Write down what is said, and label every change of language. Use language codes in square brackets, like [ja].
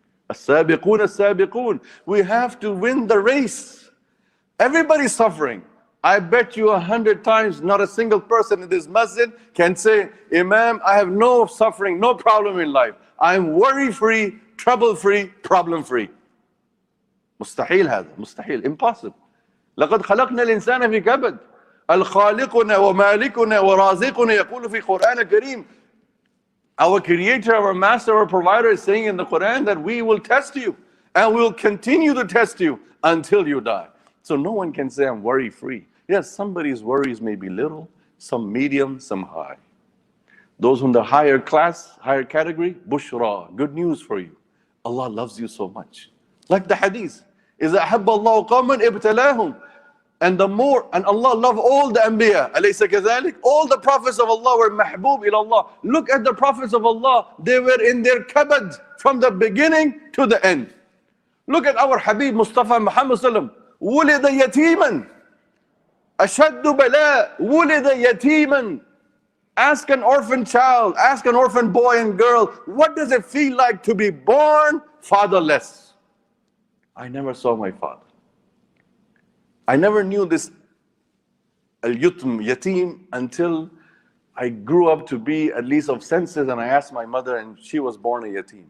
[en] As-sabiqun as-sabiqun. We have to win the race. Everybody's suffering. I bet you 100 times not a single person in this masjid can say, Imam, I have no suffering, no problem in life. I'm worry-free, trouble-free, problem-free. [ar] مستحيل هذا، مستحيل، [en] impossible. [ar] لقد خلقنا الإنسان في كبد. الخالقنا ومالكنا ورازقنا يقول في القرآن الكريم. [en] Our creator, our master, our provider is saying in the Quran that we will test you and we will continue to test you until you die. So no one can say I'm worry-free. Yes, somebody's worries may be little, some medium, some high. Those in the higher class, higher category, bushra, good news for you. Allah loves you so much. Like the hadith, [ar] إِذَا أَحَبَّ اللَّهُ قَوْمًا ابْتَلَاهُمْ. [en] And Allah loved all the Anbiya. [ar] أَلَيْسَ كَذَلِكَ? [en] All the prophets of Allah were mahbub ila Allah. Look at the prophets of Allah. They were in their kabad from the beginning to the end. Look at our Habib Mustafa Muhammad sallam. [ar] وُلِدَ يَتِيمًا أَشَدُّ بَلَاء وُلِدَ يَتِيمًا. [en] Ask an orphan child, ask an orphan boy and girl, what does it feel like to be born fatherless? I never saw my father. I never knew this yatim until I grew up to be at least of senses, and I asked my mother, and she was born a yatim.